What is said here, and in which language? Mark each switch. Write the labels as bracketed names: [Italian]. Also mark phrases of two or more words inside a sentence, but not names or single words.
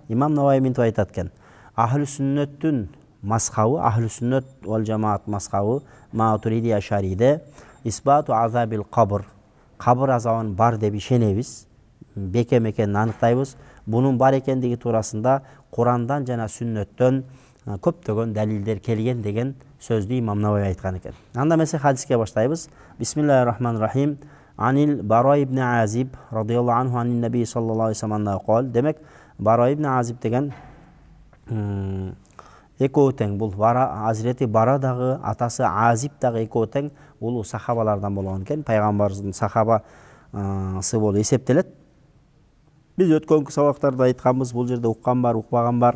[Kyrgyz] Имам Навави мынтип айтат экен: ахлу сүннөттүн мазхабы, [Arabic] أهل السنة والجماعة [Kyrgyz] мазхабы Матуриди Ашариде [Arabic] إثبات عذاب القبر, [Kyrgyz] кабыр азабын бар деп ишенебиз, бекем экенин аныктайбыз. Бунун бар экендиги туурасында Курандан жана сүннөттөн көптөгөн далилдер келген деген сөздү Имам Навави айткан экен. Анда эмесе хадиске баштайбыз. [Arabic] بسم الله الرحمن الرحيم. عن البراء بن عازب رضي الله عنه عن النبي صلى الله عليه وسلم قال. [Kyrgyz] Демек, Бара ибн Азиб деген экөө тең. Бул Азирети Бара дагы, атасы Азиб дагы экөө тең улуу сахабалардан болгон экен. Пайгамбарыбыздын сахабасы болуп эсептелет. Биз өткөнкү сабактарда айтканбыз, бул жерде уккан бар, укпаган бар.